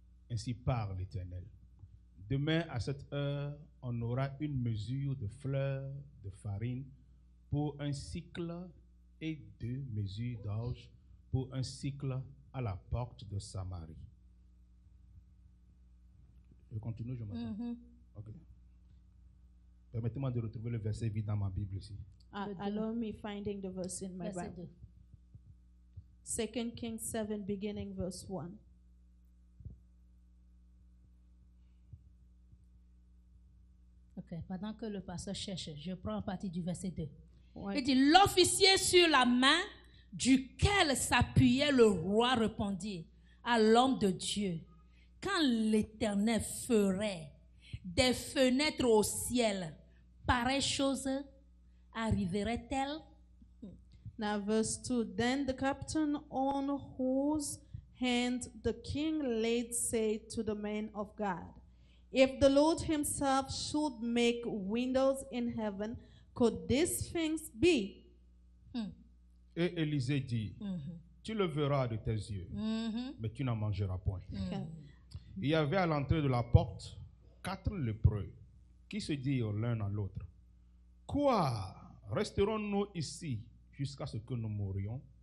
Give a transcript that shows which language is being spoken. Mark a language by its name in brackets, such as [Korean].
[French] Ainsi parle l'Éternel. Demain à cette heure, on aura une mesure de fleurs de farine pour un cycle et 2 mesures d'orge pour un cycle à la porte de Samarie. Je continue, je m'attends. Mhm. Ok. Permettez-moi de retrouver le verset vide dans ma Bible ici. [English] Allow me finding the verse in my [French] Verset [English] Bible. 2. 2 Kings 7, beginning verse 1. [French] Ok, pendant que le pasteur cherche, je prends à partir du verset 2. Ouais. Il dit, l'officier sur la main duquel s'appuyait le roi répondit à l'homme de Dieu, quand l'Éternel ferait des fenêtres au ciel, pareille chose arriverait-elle? [English] Now, verse 2. Then the captain on whose hand the king laid said to the man of God, if the Lord himself should make windows in heaven, could these things be? [French] Et Élisée dit, tu le verras de tes yeux, mais tu n'en mangeras point. Okay. Il y avait à l'entrée de la porte 4 lépreux qui se dirent l'un à l'autre, quoi, resterons-nous ici jusqu'à ce que nous mourions?